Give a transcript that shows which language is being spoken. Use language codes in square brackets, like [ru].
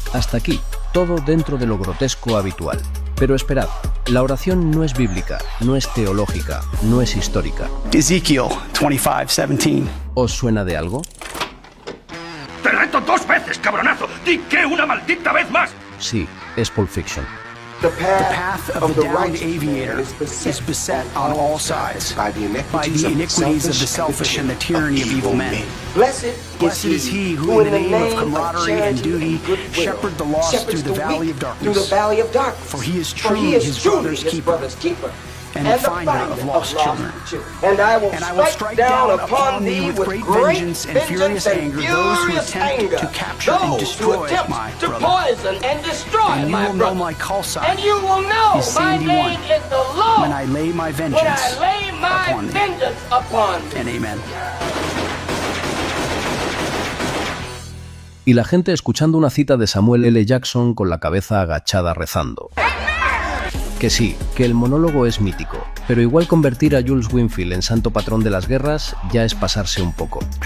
[es] Hasta aquí, todo dentro de lo grotesco habitual. Pero esperad, la oración no es bíblica, no es teológica, no es histórica. Ezekiel 25:17. ¿Os suena de algo? ¡Te reto 2 veces, cabronazo! ¡Di que una maldita vez más! Sí, es Pulp Fiction. [en] The path of the downed aviator is beset on all sides by the iniquities of the selfish and the tyranny of evil men. Blessed is he who, in the name of camaraderie and duty, shepherd the lost through the valley of darkness. For he is truly his brother's keeper, and the finder of lost children. And I will strike down upon thee with great vengeance and furious anger those who attempt to capture and destroy my brother. And you will know my call sign is Sandy One, when I lay my vengeance upon thee. And amen. [es] Y la gente escuchando una cita de Samuel L. Jackson con la cabeza agachada rezando. Que sí, que el monólogo es mítico, pero igual convertir a Jules Winfield en santo patrón de las guerras ya es pasarse un poco.